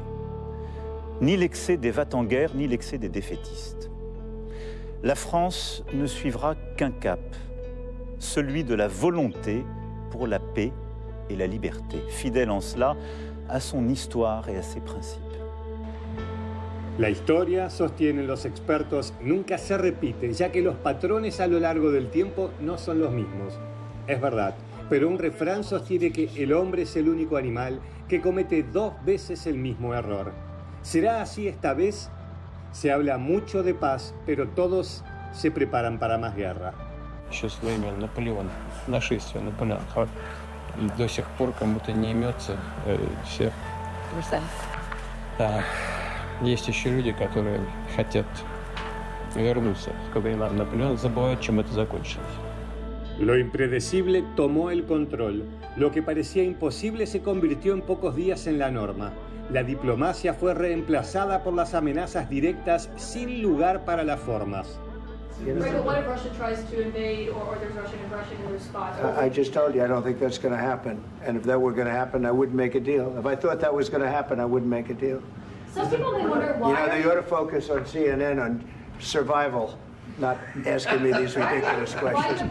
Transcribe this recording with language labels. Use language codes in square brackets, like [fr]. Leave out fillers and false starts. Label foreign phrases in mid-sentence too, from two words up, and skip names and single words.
[fr] Ni l'excès des va-t-en-guerre, ni l'excès des défaitistes. La France ne suivra qu'un cap, celui de la volonté pour la paix et la liberté, fidèle en cela à son histoire et à ses principes. [es] La historia, sostienen los expertos, nunca se repite, ya que los patrones a lo largo del tiempo no son los mismos. Es verdad, pero un refrán sostiene que el hombre es el único animal que comete 2 veces el mismo error. ¿Será así esta vez? Se habla mucho de paz, pero todos se preparan para más guerra. [ru] Еще с времен Наполеона, нашествия Наполеона, до сих пор кому-то не имется всех. Да. Есть еще люди, которые хотят вернуться к временам Наполеона, забывают, чем это закончилось. [es] Lo impredecible tomó el control. Lo que parecía imposible se convirtió en pocos días en la norma. La diplomacia fue reemplazada por las amenazas directas sin lugar para las formas. [en] Right, but what if Russia tries to invade or there's Russian aggression in response? I just told you I don't think that's going to happen. And if that were going to happen, I wouldn't make a deal. If I thought that was going to happen, I wouldn't make a deal. Some people may wonder why. You know, you ought to focus on CNN on survival, not asking me these ridiculous questions.